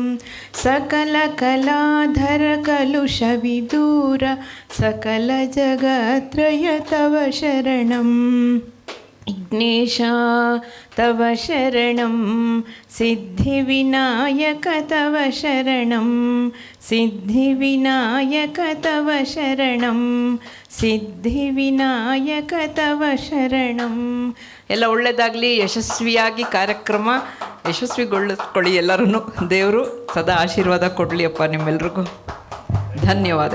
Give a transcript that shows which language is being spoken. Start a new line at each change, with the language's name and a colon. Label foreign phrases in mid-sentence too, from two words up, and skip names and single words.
Sanskrit: सकलकलाधर कलुषविदूर सकलजगत्रय तव शरणं विघ्नेशा तव शरणं सिद्धिविनायक तव शरणं सिद्धिविनायक तव शरणं सिद्धिविनायक तव शरणं.
Kannada: ಎಲ್ಲ ಒಳ್ಳೆಯದಾಗಲಿ, ಯಶಸ್ವಿಯಾಗಿ ಕಾರ್ಯಕ್ರಮ ಯಶಸ್ವಿಗೊಳಿಸ್ಕೊಳ್ಳಿ ಎಲ್ಲರೂ. ದೇವರು ಸದಾ ಆಶೀರ್ವಾದ ಕೊಡಲಿ ಅಪ್ಪ ನಿಮ್ಮೆಲ್ರಿಗೂ. ಧನ್ಯವಾದಗಳು.